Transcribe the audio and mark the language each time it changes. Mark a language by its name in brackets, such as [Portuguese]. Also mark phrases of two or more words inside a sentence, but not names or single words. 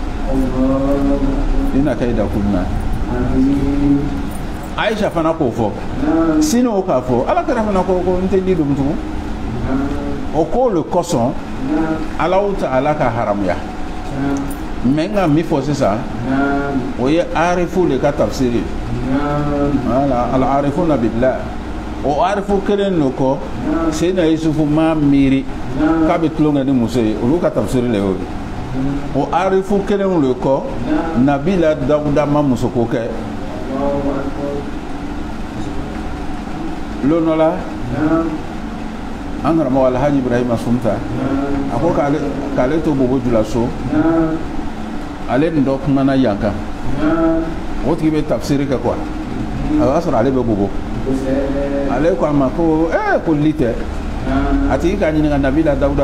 [Bambara] i na kɛ i da kun na Aisha fana k'o fɔ sini o k'a fɔ alakira fana ko n tɛ li dɔn tugun o ko le kosɔn Alahu Ta'ala ka haramuya mɛ n ka min fɔ sisan o ye arifu le ka tafsiri wala [Arabic] العارفون بالله [Bambara] o arifu kelen de kɔ Seydina Yusufu m'a miiri k'a bɛ tulonkɛ ni muso ye olu ka tafsiri le y'o ye o arifu kelen de kɔ Nabila Dawuda ma musoko kɛ don dɔ la an karamɔgɔ Alhaji Ibrahima Sunta a ko k'ale to bobo jula so ale nin dɔ kumana yan kan o tigi bɛ tafsiri kɛ quoi a b'a sɔrɔ ale bɛ bobo ale ko a ma ko ko li tɛ a tigi k'a ɲininka Nabila Dawuda